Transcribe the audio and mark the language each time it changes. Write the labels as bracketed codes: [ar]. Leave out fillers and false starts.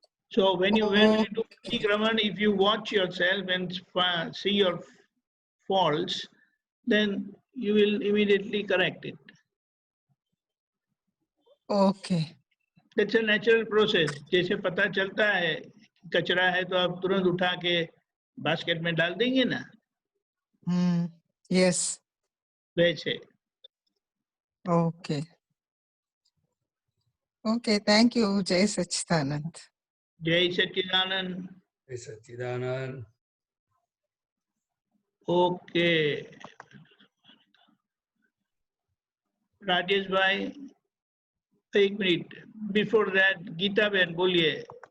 [en] So when you do Pratikraman, if you watch yourself and see your faults, then you will immediately correct it. Okay. That's a natural process. [hi] जैसे पता चलता है कचरा है तो आप तुरंत उठा के बास्केट में डाल देंगे ना. [en] Yes. [hi] वैसे. [en] Okay. Okay. Thank you. Jai Sachidanand. Jai Sachidanand. Jai Sachidanand. Okay. [hi] Rajesh bhai, एक मिनट. [en] Before that, [hi] Geeta बहन बोलिए.